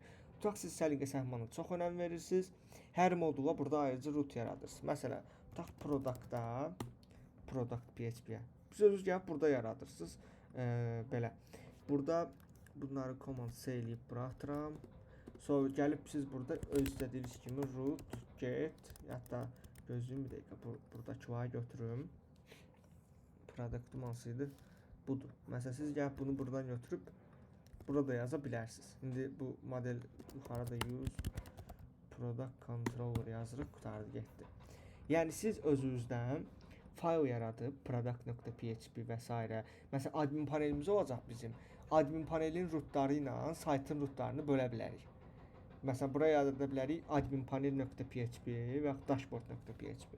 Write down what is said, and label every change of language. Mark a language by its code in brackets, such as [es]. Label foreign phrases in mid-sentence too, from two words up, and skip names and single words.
[az] Tutaq siz səliqə səhmanına çox önəm verirsiniz. Hər modula burada ayrıca root yaradırsınız. Məsələn, tutaq productda product.php-yə. Siz özünüz gəlib burada yaradırsınız. Belə. Burada bunları command C eləyib buraxıram. Sonra gəlib siz burada öz istədiyiniz kimi root, get, hətta gözlüyüm bir dəqiqə buradakı var götürüm. Product'ım hansıydı? Budur. Məsələn, siz gəlib bunu buradan götürüb burada yaza bilərsiniz. İndi bu model yuxarıda [en] use product controller [az] yazırıq, qutardı getdi. Yəni siz özünüzdən fayl yaradıb product.php və s. Məsələn, admin panelimiz olacaq bizim. Admin panelin rootları ilə saytın rootlarını bölə bilərik. Məsələn, buraya yazıda bilərik admin panel.php və dashboard.php.